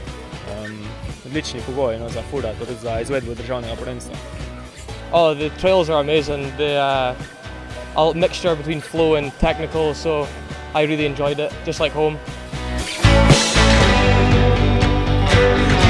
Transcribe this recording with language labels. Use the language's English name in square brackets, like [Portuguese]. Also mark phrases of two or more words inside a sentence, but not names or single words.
[Slovenian] odlični pogoji za fura, tudi za izvedbo državnega prvenstva. [English] Oh, the trails are amazing. The a mixture between flow and technical, so I really enjoyed it, just like home.